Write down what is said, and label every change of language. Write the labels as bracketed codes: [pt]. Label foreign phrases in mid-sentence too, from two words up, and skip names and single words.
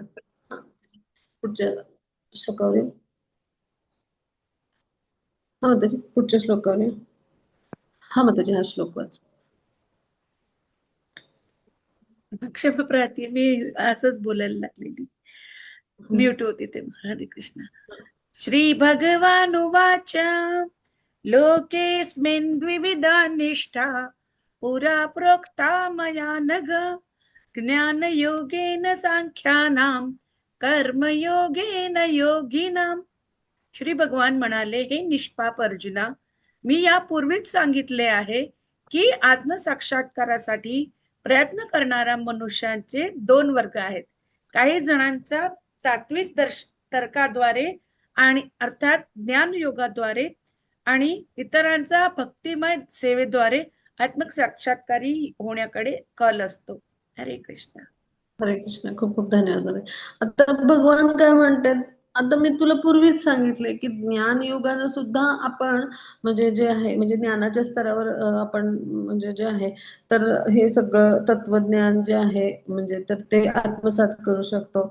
[mr] हा, पुढच्या श्लोकावर येऊ. हा माताजी, पुढच्या श्लोकावर येऊ. हा माताजी, हा श्लोक वाच. क्षमप्रार्थी, मी असंच बोलायला लागलेली, म्यूट होती तेव्हा. हरे कृष्ण. [sa] श्री भगवानुवाच लोकेऽस्मिन् द्विविधा निष्ठा पुरा प्रोक्ता मया नघ ज्ञानयोगेन सांख्यानां कर्मयोगेन योगिनां. [mr] श्री भगवान म्हणाले, हे निष्पाप अर्जुना, मी यापूर्वीच सांगितले आहे की आत्मसाक्षात्कारासाठी प्रयत्न करणाऱ्या मनुष्यांचे दोन वर्ग आहेत. काही जणांचा तात्विक तर्काद्वारे आणि अर्थात ज्ञान योगाद्वारे आणि इतरांचा भक्तिमय सेवेद्वारे आत्मसाक्षात्कारी होण्याकडे कल असतो. हरे कृष्ण. हरे कृष्ण, खूप खूप धन्यवाद. आता भगवान काय म्हणतात, आता मी तुला पूर्वीच सांगितले की ज्ञान योगानं सुद्धा आपण म्हणजे जे आहे, म्हणजे ज्ञानाच्या स्तरावर आपण म्हणजे जे आहे, तर हे सगळं तत्वज्ञान जे आहे म्हणजे तर ते आत्मसात करू शकतो.